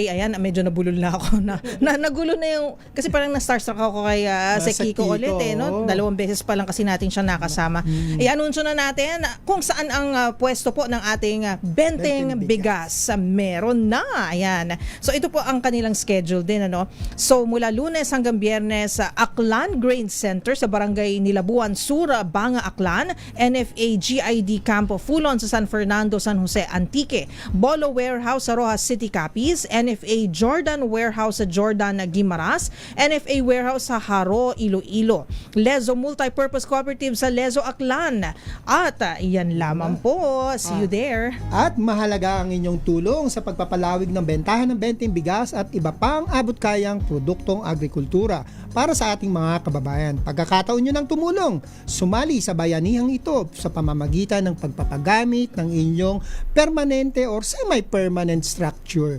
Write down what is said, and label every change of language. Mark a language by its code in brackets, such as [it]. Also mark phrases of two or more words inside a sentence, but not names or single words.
[tl] Ayan, medyo nabulol na ako nagulo na yung kasi parang na-starstruck ako kay Kiko ulit no? 2 beses pa lang kasi natin siya nakasama. I-anunsyo na natin kung saan ang pwesto po ng ating Benteng Bigas. Meron na. Ayan. So ito po ang kanilang schedule din ano. So mula Lunes hanggang Biyernes sa Aklan Grain Center sa Barangay Nilabuan Sur, Banga, Aklan, NFA GID Campo Fulon sa San Fernando, San Jose, Antique, Bolo Warehouse sa Rojas City, Capiz, NFA Jordan Warehouse sa Jordan, Guimaras, NFA Warehouse sa Haro, Iloilo, Lezo Multipurpose Cooperative sa Lezo, Aklan. At iyan lamang po. [en] See you there. [tl] At mahalaga ang inyong tulong sa pagpapalawig ng bentahan ng Benteng Bigas at iba pang abot-kayang produktong agrikultura para sa ating mga kababayan. Pagkakataon nyo ng tumulong, sumali sa bayanihang ito sa pamamagitan ng pagpapagamit ng inyong permanente or [en] semi-permanent structure.